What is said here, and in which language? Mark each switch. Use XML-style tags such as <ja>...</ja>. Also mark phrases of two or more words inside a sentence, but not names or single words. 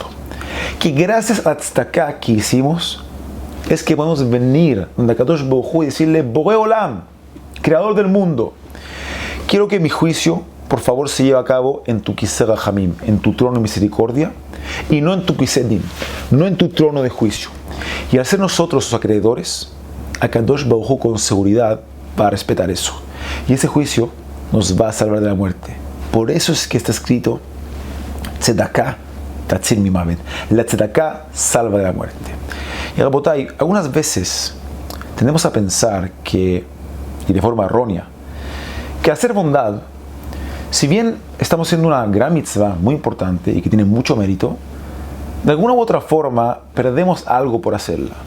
<es>Que gracias a la tzedakah que hicimos, es que podemos venir donde</es> <he>קדוש ברוך הוא</he> <es>y decirle:</es> <he>בורא עולם,</he> <es>creador del mundo, quiero que mi juicio, por favor, se lleve a cabo en tu</es> <he>כסא רחמים,</he> <es>en tu trono de misericordia, y no en tu</es> <he>כסא דין,</he> <es>no en tu trono de juicio. Y al ser nosotros sus acreedores, a</es> <he>קדוש ברוך הוא</he> <es>con seguridad va a respetar eso. Y ese juicio nos va a salvar de la muerte. Por eso es que está escrito:</es> <he>צדקה תציל ממות.</he> <es>La tzedakah salva de la muerte. Y Rabotai, algunas veces tendemos a pensar que, y de forma errónea, que hacer bondad, si bien estamos haciendo una gran mitzvah muy importante y que tiene mucho mérito, de alguna u otra forma perdemos algo por hacerla.</es>